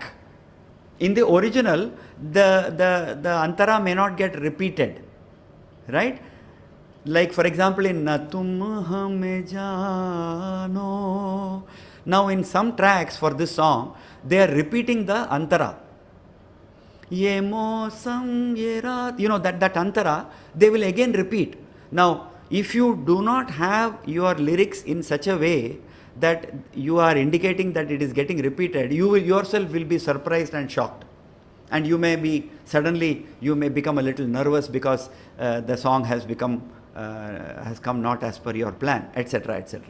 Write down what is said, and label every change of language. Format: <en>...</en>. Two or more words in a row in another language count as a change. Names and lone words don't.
<en>In the original, the antara may not get repeated, right? Like for example in Tum Hame Jano. Now in some tracks for this song, they are repeating the antara.</en> <hi>ये मौसम ये रात,</hi> <en>that antara, they will again repeat. Now, if you do not have your lyrics in such a way that you are indicating that it is getting repeated, you yourself will be surprised and shocked. And you may become a little nervous because the song has come not as per your plan, etc., etc.</en>